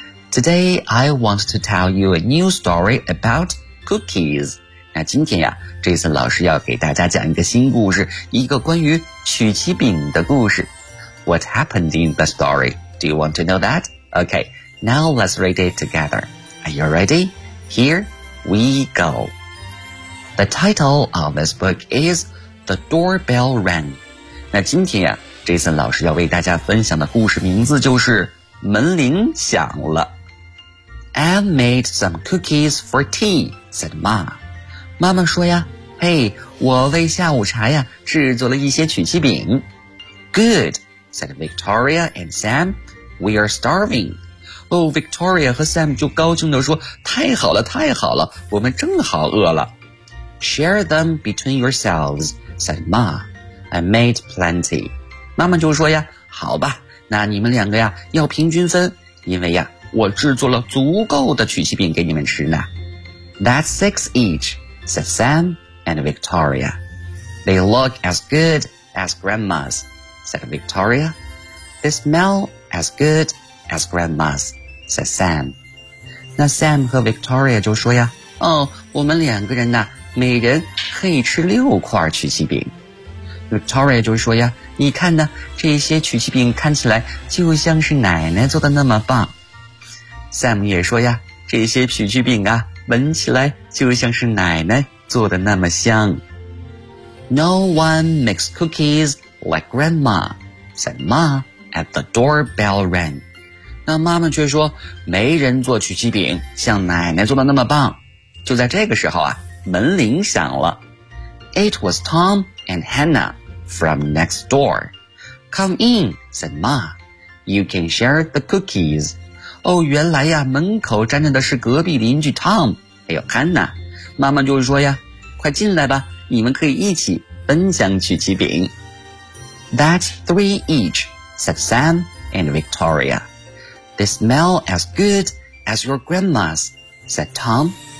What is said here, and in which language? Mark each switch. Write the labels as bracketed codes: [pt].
[en] Today, I want to tell you a new story about cookies. [zh] 那今天呀 ,Jason 老师要给大家讲一个新故事，一个关于曲奇饼的故事。 [en] What happened in the story? Do you want to know that? Okay, now let's read it together. Are you ready? Here we go. The title of this book is The Doorbell Rang. [zh] 那今天呀 ,Jason 老师要为大家分享的故事名字就是门铃响了。 [en] I made some cookies for tea, said Ma. [zh] 妈妈说呀，嘿，我为下午茶呀制作了一些曲奇饼。 [en] Good, said Victoria and Sam. We are starving. [zh] 哦 ,Victoria 和 Sam 就高兴地说，太好了太好了，我们正好饿了。 [en] Share them between yourselves, said Ma. I made plenty. [zh] 妈妈就说呀，好吧，那你们两个呀，要平均分，因为呀，我制作了足够的曲奇饼给你们吃呢。 [en] That's six each, said Sam and Victoria. They look as good as grandma's, said Victoria. They smell as good as grandma's, said Sam. [zh] 那 Sam 和 Victoria 就说呀，哦，我们两个人呢，每人可以吃六块曲奇饼。 Victoria 就说呀，你看呢，这些曲奇饼看起来就像是奶奶做的那么棒。 Sam 也说呀，这些曲奇饼啊，闻起来就像是奶奶做的那么香。 [en] No one makes cookies like grandma, said Ma at the doorbell rang. [zh] 那妈妈却说，没人做曲奇饼像奶奶做的那么棒。就在这个时候啊，门铃响了。 [en] It was Tom and Hannah from next door. Come in, said Ma. You can share the cookies. [zh] 哦，原来呀，门口站着的是隔壁邻居 Tom, 还有 Hannah。妈妈就说呀，快进来吧，你们可以一起分享曲奇饼。 [en] That's three each, said Sam and Victoria. They smell as good as your grandma's, said Tom.